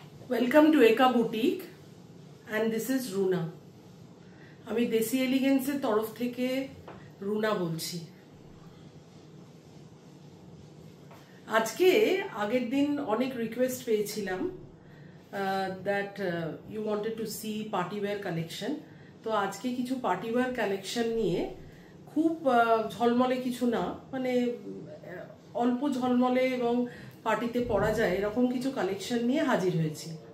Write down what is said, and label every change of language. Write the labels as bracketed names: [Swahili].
[English] Welcome to Eka Boutique and this is Runa. [Bangla] আমি দেশি এলিগেন্সের তরফ থেকে রুনা বলছি। আজকে আগের দিন অনেক রিকোয়েস্ট পেয়েছিলাম [English] that you wanted to see party wear collection. [Bangla] তো আজকে কিছু পার্টি ওয়্যার কালেকশন নিয়ে খুব ঝলমলে কিছু না, মানে অল্প ঝলমলে এবং পার্টিতে পরা যায় এরকম কিছু কালেকশন নিয়ে হাজির হয়েছি।